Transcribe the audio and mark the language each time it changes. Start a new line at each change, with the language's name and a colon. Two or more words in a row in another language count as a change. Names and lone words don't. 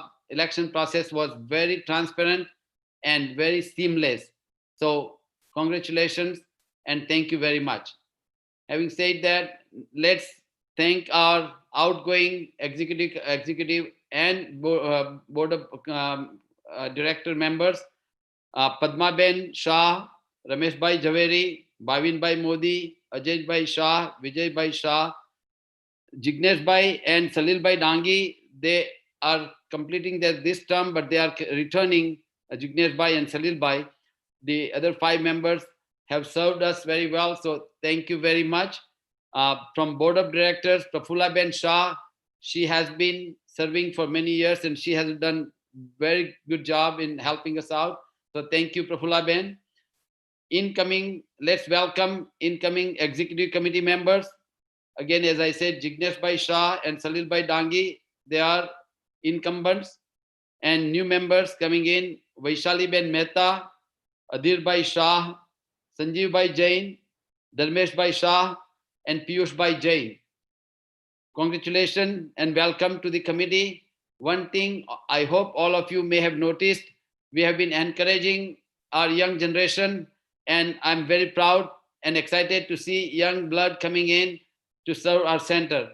English: Election process was very transparent and very seamless. So congratulations and thank you very much. Having said that, let's thank our outgoing executive and board of director members, Padma Ben Shah, Ramesh Bhai Javeri, Bhavin Bhai Modi, Ajay Bhai Shah, Vijay Bhai Shah, Jignesh Bhai and Salil Bhai Dangi. They are completing this term, but they are returning, Jignesh Bhai and Salil Bhai. The other 5 members have served us very well, so thank you very much. From Board of Directors, Prafula Ben Shah, she has been serving for many years and she has done very good job in helping us out. So thank you, Prafula Ben. Let's welcome incoming executive committee members. Again, as I said, Jignesh Bhai Shah and Salil Bhai Dangi, they are incumbents. And new members coming in, Vaishali Ben Mehta, Adhir Bhai Shah, Sanjeev Bhai Jain, Dharmesh Bhai Shah, and Piyush Bhai Jain. Congratulations and welcome to the committee. One thing I hope all of you may have noticed, we have been encouraging our young generation, and I'm very proud and excited to see young blood coming in to serve our center.